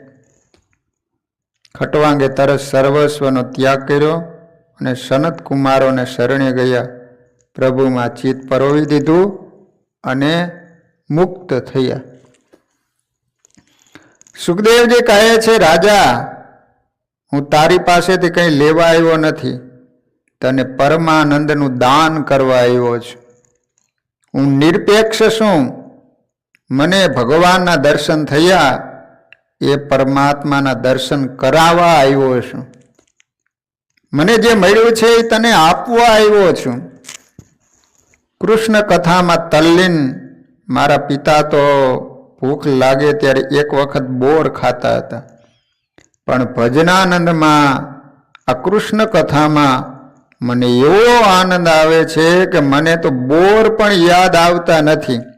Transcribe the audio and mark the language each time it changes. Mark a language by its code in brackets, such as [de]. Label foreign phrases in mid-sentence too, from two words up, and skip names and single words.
[gu] ખટવાંગે તરત સર્વસ્વનો ત્યાગ કર્યો અને સનત કુમારોને શરણે ગયા, પ્રભુમાં ચિત્ત પરોવી દીધું અને મુક્ત થયા। સુખદેવજી કહે છે રાજા હું તારી પાસેથી કંઈ લેવા આવ્યો નથી, તને પરમાનંદનું દાન કરવા આવ્યો છું। હું નિરપેક્ષ છું, મને ભગવાનના દર્શન થયા એ પરમાત્માના દર્શન કરાવા આવ્યો છું। મને જે મળ્યું છે એ તને આપવા આવ્યો છું. કૃષ્ણ કથામાં તલ્લીન. મારા પિતા તો ભૂખ લાગે ત્યારે એક વખત બોર ખાતા હતા, પણ ભજનાનંદમાં આ કૃષ્ણ કથામાં મને એવો આનંદ આવે છે કે મને તો બોર પણ યાદ આવતા નથી.